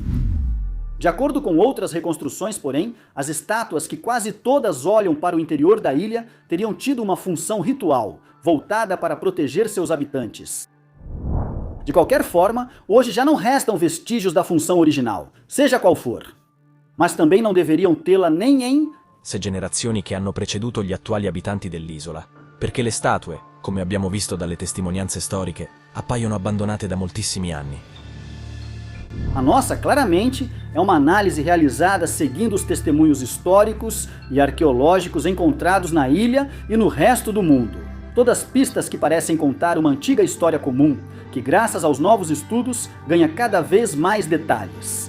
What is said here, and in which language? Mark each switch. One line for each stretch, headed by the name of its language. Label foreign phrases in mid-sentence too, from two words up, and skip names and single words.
Portuguese: De acordo com outras reconstruções, porém, as estátuas que quase todas olham para o interior da ilha teriam tido uma função ritual, voltada para proteger seus habitantes. De qualquer forma, hoje já não restam vestígios da função original, seja qual for. Mas também não deveriam tê-la nem em
Italian: generazioni che hanno preceduto gli attuali abitanti dell'isola, perché le statue, come abbiamo visto dalle testimonianze storiche, appaiono abbandonate da moltissimi anni.
Portuguese: A nossa, claramente, é uma análise realizada seguindo os testemunhos históricos e arqueológicos encontrados na ilha e no resto do mundo. Todas pistas que parecem contar uma antiga história comum, que graças aos novos estudos ganha cada vez mais detalhes.